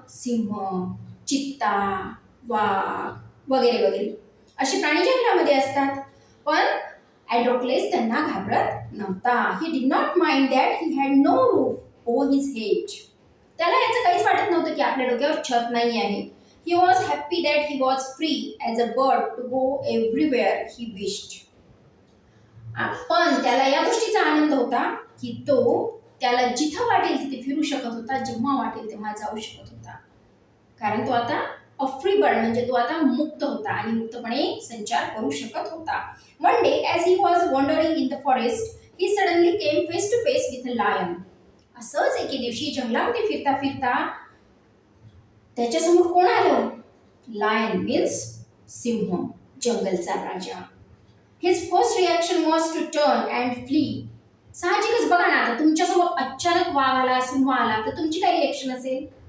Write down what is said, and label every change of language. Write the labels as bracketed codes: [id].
[mr] सिंह, चित्ता, वाघ वगैरे वगैरे असे प्राणी जंगलामध्ये असतात. पण अँड्रोक्लेस त्यांना घाबरत नव्हता. [en] He did not mind that he had no roof over his head. [mr] त्याला याचं काहीच वाटत नव्हतं की आपल्या डोक्यावर छत नाही आहे. [en] He was happy that he was free as a bird to go everywhere he wished. [mr] पण त्याला या गोष्टीचा आनंद होता की तो त्याला जिथं वाटेल तिथे फिरू शकत होता, जेव्हा वाटेल तेव्हा जाऊ शकत होता. कारण तो आता [en] a free bird [mr] म्हणजे तो आता मुक्त होता आणि मुक्तपणे संचार करू शकत होता. [en] One day as he was wandering in the forest, he suddenly came face to face with a lion. [mr] असंच एके दिवशी जंगलामध्ये फिरता फिरता त्याच्यासमोर कोण आलं? Lion means Singh, जंगलचा Raja. [en] His first reaction was to turn and flee. [mr] साहजिकच बघा ना, आता तुमच्यासमोर अचानक वाघ आला, सिंह आला तर तुमची काय रिॲक्शन असेल?